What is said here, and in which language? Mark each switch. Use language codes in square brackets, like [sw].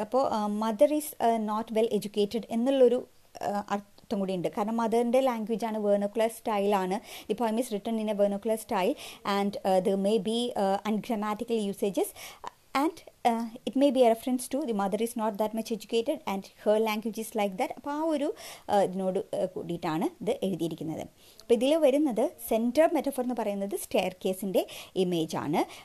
[ml] അപ്പോൾ [en] mother is not well educated [ml] എന്നുള്ളൊരു അർത്ഥം കൂടി ഉണ്ട്. കാരണം മദറിൻ്റെ ലാംഗ്വേജാണ്, വെർണക്കുലർ സ്റ്റൈലാണ്. [en] The poem is written in a vernacular style and there may be ungrammatical usages. And it may be a reference to the mother is not that much educated and her language is like that. [ml] അപ്പോൾ ആ ഒരു ഇതിനോട് കൂടിയിട്ടാണ് ഇത് എഴുതിയിരിക്കുന്നത്. അപ്പോൾ ഇതിൽ വരുന്നത് സെൻറ്റർ മെറ്റഫോർ എന്ന് പറയുന്നത് സ്റ്റെയർ കേസിൻ്റെ ഇമേജാണ്.